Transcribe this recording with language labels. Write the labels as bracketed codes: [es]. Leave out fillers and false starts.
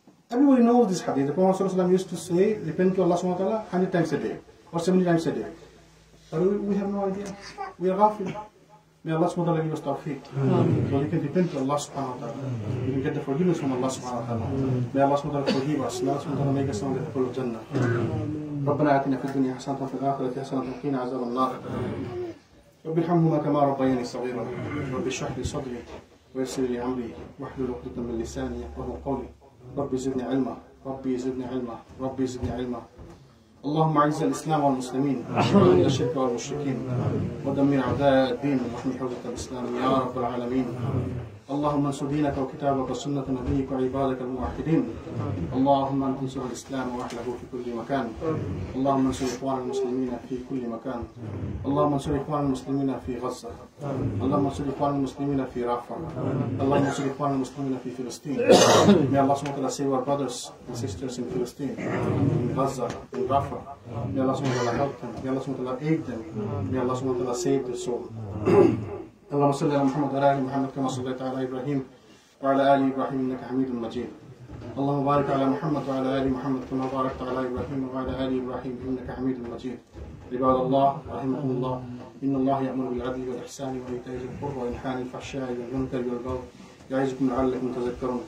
[en] Everybody knows this hadith. The Prophet ﷺ used to say, repent to Allah subhanahu wa ta'ala 100 times a day, or 70 times a day. But we have no idea. We are ghafil. May Allah subhanahu wa ta'ala give us tawfiq. So we can repent to Allah subhanahu wa ta'ala. We can get the forgiveness from Allah subhanahu wa ta'ala. May Allah subhanahu wa ta'ala forgive us. May Allah subhanahu wa ta'ala make us among the people of Jannah. [ar] ربنا آتنا في الدنيا حسنة وفي الآخرة حسنة وقنا عذاب النار. رب ارحمهما كما ربياني صغيرا. رب اشرح لي صدري ويسر لي أمري واحلل عقدة من لساني يفقهوا قولي. ربي زدني علما. ربي زدني علما. ربي زدني علما. اللهم اعز الاسلام والمسلمين واذل الشرك والمشركين ودمر اعداء الدين واحمي حوزه الاسلام يا رب العالمين. اللهم انصر دينك وكتابك وسنه نبيك وعبادك الموحدين. اللهم انصر الاسلام واهله في كل مكان. اللهم انصر اخوان المسلمين في كل مكان. اللهم انصر اخوان المسلمين في غزه. اللهم انصر اخوان المسلمين في رافع. اللهم انصر اخوان المسلمين في فلسطين. [en] May Allah subhanahu wa ta'ala save our brothers and sisters in Palestine, in Gaza, in Rafah. May Allah subhanahu wa ta'ala help them. May Allah subhanahu wa ta'ala aid them. May Allah subhanahu wa ta'ala save their soul. [ar] اللهم صل على محمد وعلى ال محمد كما صليت على ابراهيم وعلى ال ابراهيم انك حميد مجيد. اللهم بارك على محمد وعلى ال محمد كما باركت على ابراهيم وعلى ال ابراهيم انك حميد مجيد. عباد الله رحمكم الله ان الله يأمر بالعدل والاحسان وايتاء ذي القربى وينهى عن الفحشاء والمنكر والبغي يعظكم لعلكم تذكرون.